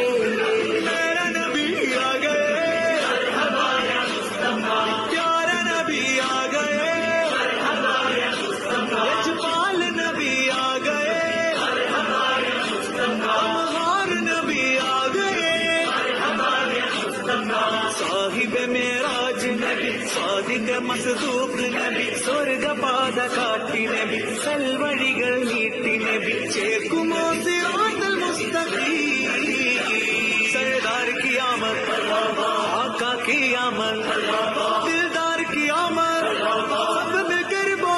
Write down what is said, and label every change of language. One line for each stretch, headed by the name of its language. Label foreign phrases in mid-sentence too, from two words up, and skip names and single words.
Hindi: मेरा नबी आ गए, प्यारा नबी आ गए, लजपाल नबी आ गए, महान नबी आ गए. साहिब मेराज नबी, सादिक़ मसदूक़ नबी,
Malayalam: സ്വർഗപാത കാട്ടി നബി, സൽവഴികൾ നീട്ടി നബി, ചേർക്കുമോ
Arabic: صراط المستقيم.
Hindi: सरदार की आमद, आका की आमद, दिलदार की आमद, सब मिलकर